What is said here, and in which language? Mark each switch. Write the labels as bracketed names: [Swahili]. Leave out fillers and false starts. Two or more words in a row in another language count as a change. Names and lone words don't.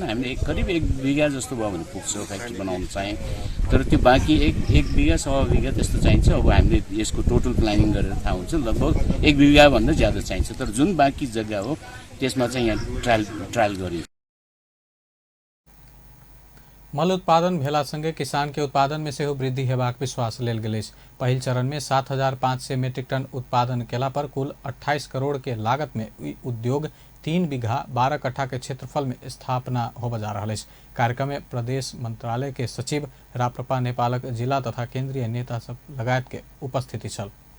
[Nepali] हामीले करिब 1 बिघा जस्तो भयो भने पुग्छ फ्याक्ट्री बनाउन चाहिँ, तर त्यो बाँकी 1 बिघा 1.5 बिघा त्यस्तो चाहिन्छ। अब हामीले यसको टोटल प्लानिङ गरेर थाहा हुन्छ, लगभग 1 बिघा भन्दा ज्यादा चाहिन्छ। तर जुन बाँकी जग्गा हो त्यसमा चाहिँ यहाँ ट्रायल गरिन्छ। [Maithili] मल उत्पादन भेलासँगै किसान के उत्पादन में सेहो वृद्धि हेबाक विश्वास लेल गेल अछि। पहिल चरण में 7500 मेट्रिक टन उत्पादन केला पर कुल 28 करोड़ के लागत में उद्योग 3 बीघा 12 कट्ठा के क्षेत्रफल में स्थापना होबे जा रहल अछि। कार्यक्रम में प्रदेश मंत्रालय के सचिव, राप्रपा नेपालक जिला तथा केंद्रीय नेता सब लगायत के उपस्थिति छल।